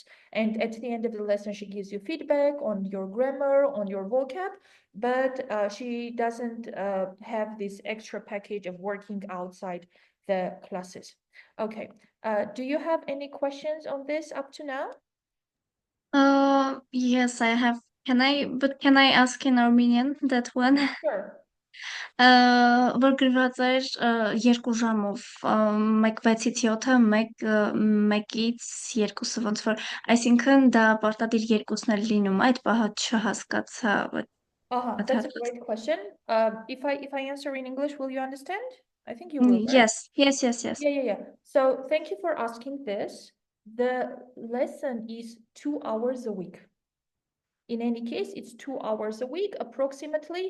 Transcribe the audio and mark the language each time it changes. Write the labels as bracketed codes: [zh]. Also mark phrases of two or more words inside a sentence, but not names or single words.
[en] And at the end of the lesson, she gives you feedback on your grammar, on your vocab, but she doesn't have this extra package of working outside the classes. Okay, do you have any questions on this up to now? Yes, I have. Can I ask in Armenian that one? Sure. [hy] Որ գրված էր 2 ժամով 1:06-ից 7-ը 1-ից 2-ը ոնց որ, այսինքն դա պարտադիր 2-ն էլ լինում, այդ պահը չհասկացա. [en] That's a great question. If I answer in English, will you understand? I think you will, right? Yes. Yeah. So thank you for asking this. The lesson is 2 hours a week. In any case, it's 2 hours a week, approximately.